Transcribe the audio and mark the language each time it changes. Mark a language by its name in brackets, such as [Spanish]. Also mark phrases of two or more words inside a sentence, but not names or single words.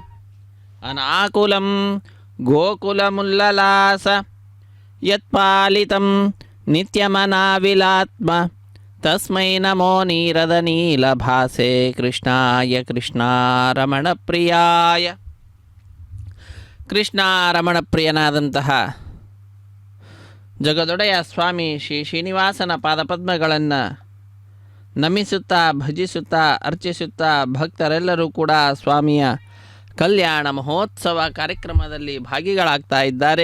[Sanskrit] अनाकुलं गोकुलमुल्ललास यत्पालितं नित्यमनाविलात्म तस्मै नमो नीरदनीलभासे कृष्णाय कृष्णारमणप्रियाय. [Kannada] ಕೃಷ್ಣಾರಮಣಪ್ರಿಯನಾದಂತಹ ಜಗದೊಡೆಯ ಸ್ವಾಮಿ ಶ್ರೀ ಶ್ರೀನಿವಾಸನ ಪಾದಪದ್ಮಗಳನ್ನು ನಮಿಸುತ್ತಾ ಭಜಿಸುತ್ತಾ ಅರ್ಚಿಸುತ್ತಾ ಭಕ್ತರೆಲ್ಲರೂ ಕೂಡ ಸ್ವಾಮಿಯ ಕಲ್ಯಾಣ ಮಹೋತ್ಸವ ಕಾರ್ಯಕ್ರಮದಲ್ಲಿ ಭಾಗಿಗಳಾಗ್ತಾ ಇದ್ದಾರೆ.